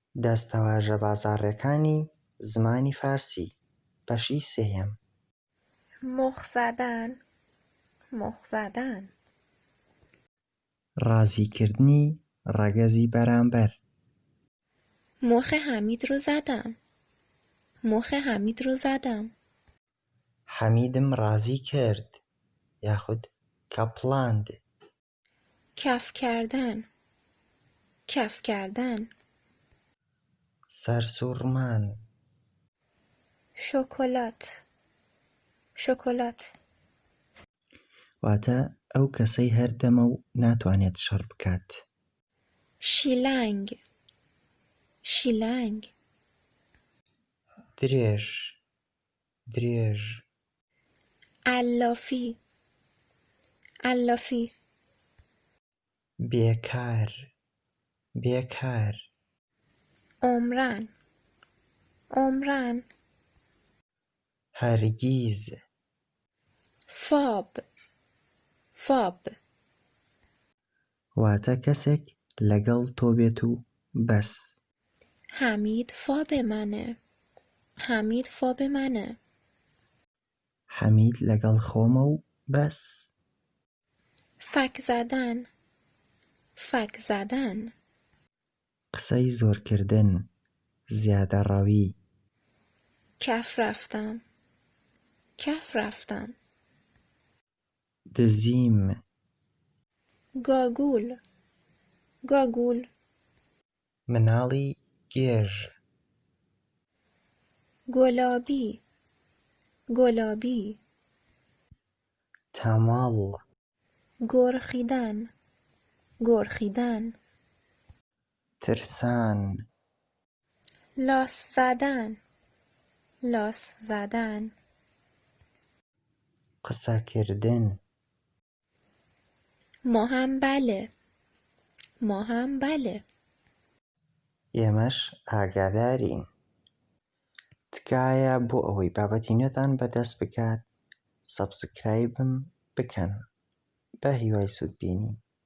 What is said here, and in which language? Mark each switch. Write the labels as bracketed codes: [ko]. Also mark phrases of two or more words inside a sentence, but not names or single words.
[ckb] دەستەواژەبازاڕیەکانی زمانی فارسی بەشی سێیەم. [fa] مخ زدن، مخ زدن. [ckb] ڕازیکردنی ڕەگەزی بەرامبەر. [fa] مخ حمید رو زدم، مخ حمید رو زدم. [ckb] حەمیدم ڕازی کرد یاخود کەپڵاند. [fa] کف کردن، کف کردن. [ckb] سەرسوڕمان. شکلات، شکلات. واتە ئەو کەسەی هەردەمە و ناتوانێت شەڕ بکات. شیلنگ، شیلنگ. درێژ، درێژ. علافی، علافی. بێکار، بێکار. عمران، عمران. هەرگیز. فاب، فاب. واتە کەسێک لەگەڵ تۆ بێت و بەس. [fa] حمید فاب منه، حمید فاب منه. [ckb] حەمید لەگەڵ خۆمە و بەس. [fa] فک زدن، فک زدن. [ckb] قسەی زۆرکردن، زیادەڕەوی. [fa] کف رفتم، کف رفتم. [ckb] دزیم. گاگول، گاگول. مناڵی گێژ. گلابی، گلابی. تەماڵ. گرخیدن، گرخیدن. ترسان. [fa] لاس زدن، لاس زدن. [ckb] قسەکردن. [fa] ما هم بله، ما هم بله. [ckb] ئێمەش ئاگادارین. تکایە بۆ ئەوەی بابەتی نوێتان بەدەست بکات سەبسکرایبم بکەن. بە هیوای سوودبینی.